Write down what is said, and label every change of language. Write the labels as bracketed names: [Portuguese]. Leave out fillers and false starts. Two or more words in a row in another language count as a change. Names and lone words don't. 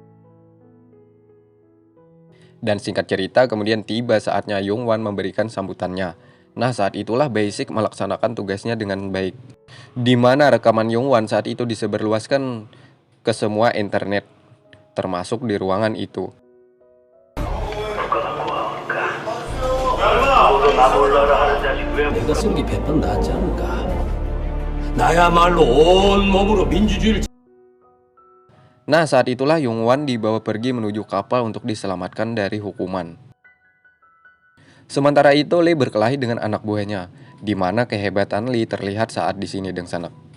[Indonesian] Dan singkat cerita kemudian tiba saatnya Yongwan memberikan sambutannya. Nah saat itulah Basic melaksanakan tugasnya dengan baik, di mana rekaman Yongwan saat itu disebarluaskan ke semua internet, termasuk di ruangan itu. [Korean] 내가 쓰는 게 100번 낫지 않을까? 나야말로 온몸으로 민주주의를. [Indonesian] Nah saat itulah Yongwan dibawa pergi menuju kapal untuk diselamatkan dari hukuman. Sementara itu Lee berkelahi dengan anak buahnya, di mana kehebatan Lee terlihat saat di sini Dang Sanak.